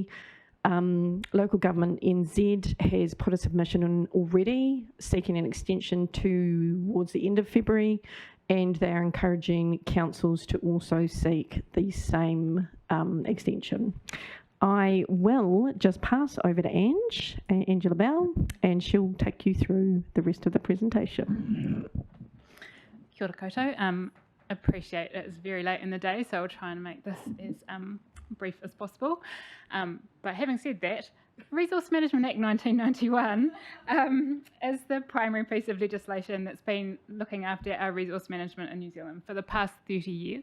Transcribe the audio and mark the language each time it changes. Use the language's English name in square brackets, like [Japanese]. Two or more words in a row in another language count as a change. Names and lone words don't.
[English] Local Government NZ has put a submission in already, seeking an extension towards the end of February, and they are encouraging councils to also seek the same extension. I will just pass over to Angela Bell, and she'll take you through the rest of the presentation. [Māori] Kia ora koutou. [English] Appreciate it's very late in the day, so I'll try and make this as brief as possible. But having said that, Resource Management Act 1991 is the primary piece of legislation that's been looking after our resource management in New Zealand for the past 30 years.